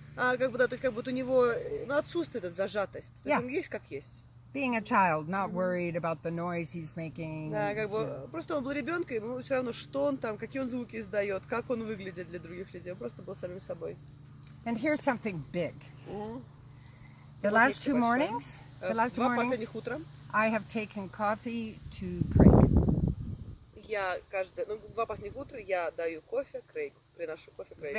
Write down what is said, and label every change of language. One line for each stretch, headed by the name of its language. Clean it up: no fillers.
Russian: Как бы, да, то есть как будто у него отсутствует эта зажатость. То есть он есть как есть.
English: Being a child, not worried about the noise he's making.
Russian: Да, как бы просто он был ребенком, ему все равно, что он там, какие он звуки издает, как он выглядит для других людей. Он просто был самим собой.
English: And here's something big. The last two mornings,
Russian: Два последних утра
English: I have taken coffee to Craig.
Russian: я два последних утра я даю кофе Крейгу, приношу кофе Крейгу.